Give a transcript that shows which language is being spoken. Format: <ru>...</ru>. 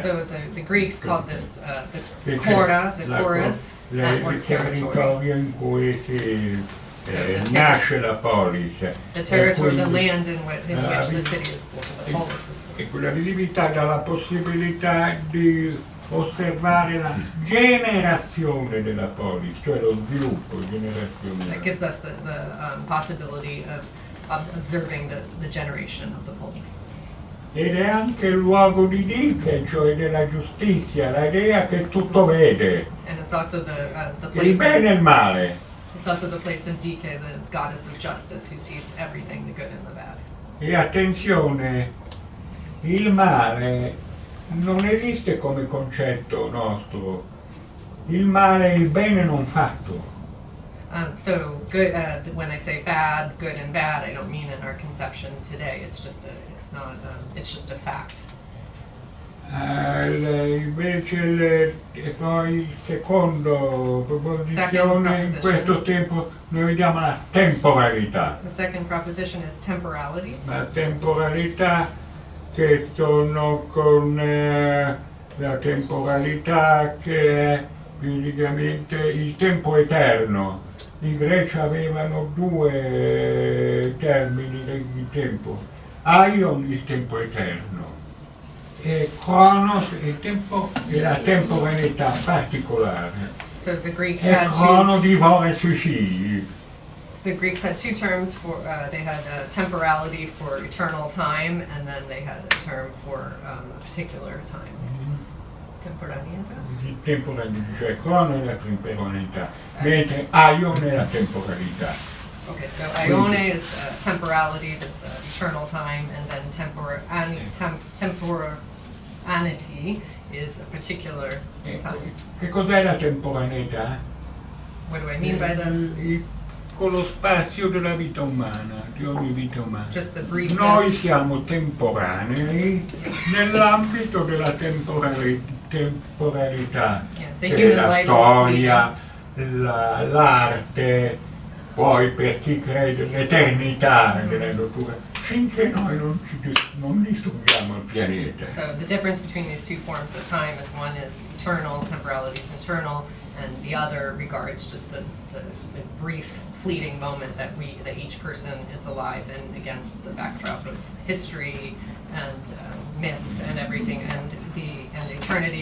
<en>So the Greeks called this the chora, the chorus, or</en> <it>Il</it> <en>territory.</en> <it>territorio in cui nasce la polis.</it> <en>The territory, the land in which the city is born, the polis is born.</en> <it>E quella visibilità dà la possibilità di osservare la generazione della polis, cioè lo sviluppo, generazione.</it> <en>That gives us the possibility of observing the generation of the polis.</en> <it>Ed è anche il luogo di Dike, cioè della giustizia, l'idea che tutto vede,</it> <en>And it's also the</en> <it>il bene e il male.</it> <en>It's also the place of Dike, the goddess of justice, who sees everything, the good and the bad.</en> <it>E attenzione, il male non esiste come concetto nostro, il male è il bene non fatto.</it> <en>So good. When I say bad, good, and bad, I don't mean in our conception today. It's just it's just a fact.</en> <it>Invece poi secondo proposizione, in questo tempo noi vediamo la temporalità.</it> <en>The second proposition is temporality.</en> <it>La temporalità che sono con la temporalità che è praticamente il tempo eterno. I greci avevano 2 termini di tempo. Aion, il tempo eterno, e Chronos, il tempo e la temporaneità particolare.</it> <en>So the Greeks</en> <it>E</it> <en>had</en> <it>Chrono divora i suoi figli.</it> <en>the Greeks had 2 terms for they had temporality for eternal time, and then they had a term for a particular time.</en> <it>Temporaneità. Il temporaneità, cioè Chrono è la temporaneità, mentre Aion è la temporalità.</it> <en>Okay, so aione is temporality, this eternal time, and then temporaneity is a particular time.</en> <it>Che cos'è la temporaneità?</it> <en>What do I mean by this?</en> <it>Con lo spazio della vita umana, di ogni vita umana.</it> <en>Just the briefness.</en> <it>Noi siamo temporanei nell'ambito della temporalità, la storia, l'arte, poi per chi crede l'eternità della natura, finché noi non distruggiamo il pianeta.</it> <en>So the difference between these two forms of time is one is eternal, temporality is eternal, and the other regards just the brief fleeting moment that each person is alive in against the backdrop of history and myth and everything, and eternity.</en>